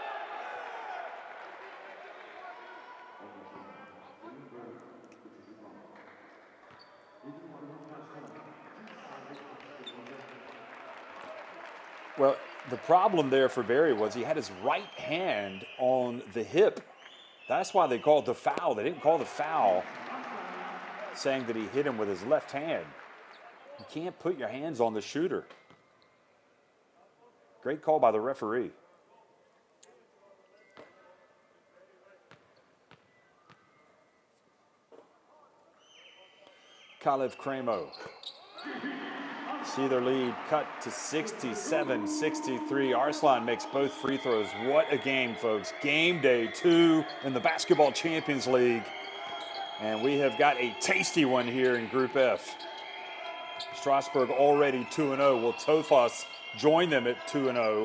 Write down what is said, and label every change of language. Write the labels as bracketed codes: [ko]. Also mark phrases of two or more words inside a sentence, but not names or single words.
[en] Well, the problem there for Barry was he had his right hand on the hip. That's why they called the foul. They didn't call the foul saying that he hit him with his left hand. You can't put your hands on the shooter. Great call by the referee. Kalev Cramo. See their lead cut to 67-63. Arslan makes both free throws. What a game, folks. Game day 2 in the Basketball Champions League. And we have got a tasty one here in Group F. Strasbourg already 2-0. Will Tofas join them at 2-0?